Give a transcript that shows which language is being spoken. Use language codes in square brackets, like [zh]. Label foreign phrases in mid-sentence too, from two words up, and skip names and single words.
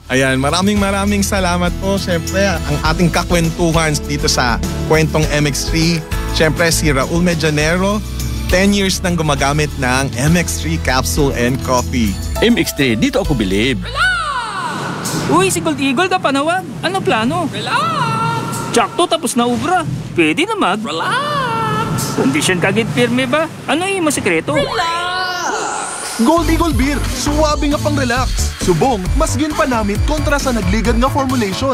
[tl] Ayan, maraming salamat po. Siyempre, ang ating kakwentuhan dito sa Kwentong MX3. Siyempre, si Raul Medianero, 10 years nang gumagamit ng MX3 [en] capsule and coffee. [tl] MX3, dito ako bilib. Uy, [hil] si Gold Eagle na panawag. Ano plano? Relax! Tsakto tapos na ubra. Pwede na Relax! Condition kagit pirme ba? Ano yung masikreto? Gold Eagle Beer, suwabe nga pang relax. Subong, mas ginpanamit kontra sa nagligad nga formulation.